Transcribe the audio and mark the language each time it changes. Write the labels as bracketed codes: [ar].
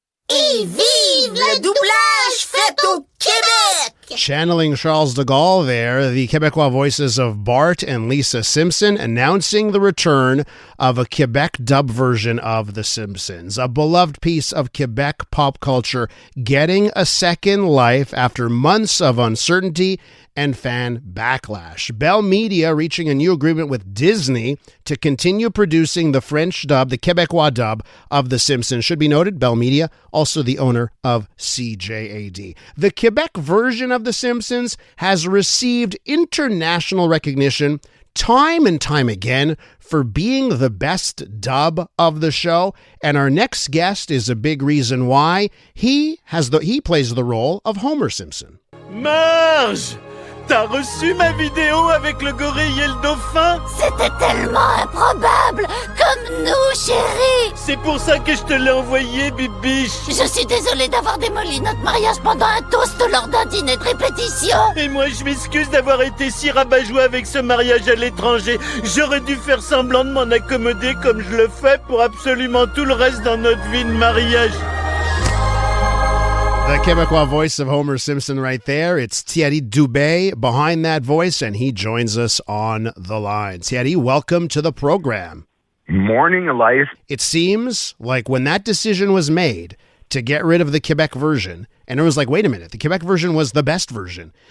[fr] Et vive le doublage fait au Québec! [en] Channeling Charles de Gaulle there, the Quebecois voices of Bart and Lisa Simpson announcing the return of a Quebec dub version of The Simpsons, a beloved piece of Quebec pop culture getting a second life after months of uncertainty and fan backlash. Bell Media reaching a new agreement with Disney to continue producing the French dub, the Quebecois dub of The Simpsons. Should be noted, Bell Media, also the owner of CJAD. The Quebec version of The Simpsons has received international recognition time and time again for being the best dub of the show. And our next guest is a big reason why. He plays the role of Homer Simpson. [fr] Marge! T'as reçu ma vidéo avec le gorille et le dauphin? C'était tellement improbable! Comme nous, chérie! C'est pour ça que je te l'ai envoyé, bibiche! Je suis désolée d'avoir démoli notre mariage pendant un toast lors d'un dîner de répétition! Et moi, je m'excuse d'avoir été si rabat-joie avec ce mariage à l'étranger. J'aurais dû faire semblant de m'en accommoder comme je le fais pour absolument tout le reste dans notre vie de mariage. [en] The Quebecois voice of Homer Simpson right there. It's Thiéry Dubé behind that voice, and he joins us on the line. Thiéry, welcome to the program. Morning, Elias. It seems like when that decision was made to get rid of the Quebec version, and it was like, wait a minute, the Quebec version was the best version.